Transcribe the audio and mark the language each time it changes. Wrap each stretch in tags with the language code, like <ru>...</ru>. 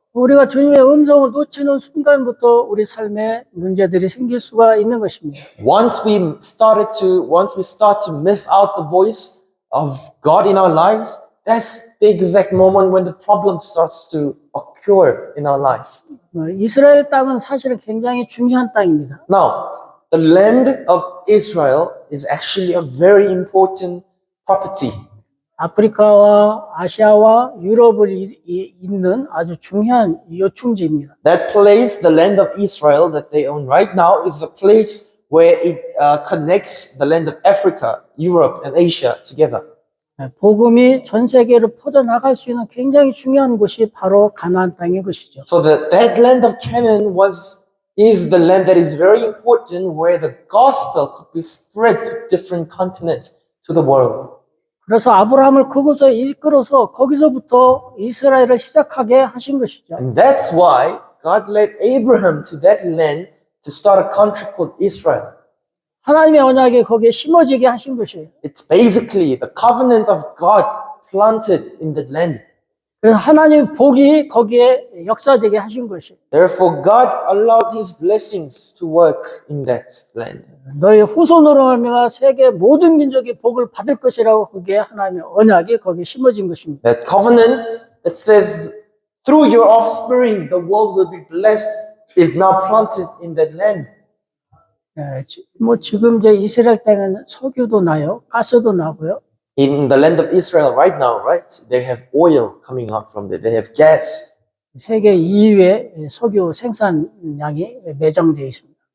<ko>우리가 주님의 음성을 놓치는 순간부터 우리 삶에 문제들이 생길 수가 있는 것입니다.</ko> <en>Once we start to miss out the voice of God in our lives, that's the exact moment when the problem starts to occur in our life.</en> <ko>이스라엘 땅은 사실은 굉장히 중요한 땅입니다.</ko> <en>Now, the land of Israel is actually a very important property.</en> <ko>아프리카와 아시아와 유럽을 잇는 아주 중요한 요충지입니다.</ko> <en>That place, the land of Israel that they own right now, is the place where it connects the land of Africa, Europe, and Asia together.</en> <ko>복음이 전 세계로 퍼져나갈 수 있는 굉장히 중요한 곳이 바로 가나안 땅인 것이죠.</ko> <en>So that land of Canaan is the land that is very important where the gospel could be spread to different continents, to the world.</en> <ko>그래서 아브라함을 그곳에 이끌어서 거기서부터 이스라엘을 시작하게 하신 것이죠.</ko> <en>And that's why God led Abraham to that land to start a country called Israel.</en> <ko>하나님의 언약이 거기에 심어지게 하신 것이에요.</ko> <en>It's basically the covenant of God planted in that land.</en> <ko>그래서 하나님의 복이 거기에 역사되게 하신 것이에요.</ko> <en>Therefore, God allowed His blessings to work in that land.</en> <ko>너희 후손으로 말미암아 세계 모든 민족이 복을 받을 것이라고 그게 하나님의 언약이 거기에 심어진 것입니다.</ko> <en>That covenant that says, through your offspring, the world will be blessed, is now planted in that land.</en> <ko>지금 이제 이스라엘 땅에는 석유도 나요, 가스도 나고요.</ko> <en>In the land of Israel right now, right? They have oil coming out from there. They have gas.</en> <ko>세계 2위의 석유 생산량이 매장되어 있습니다.</ko>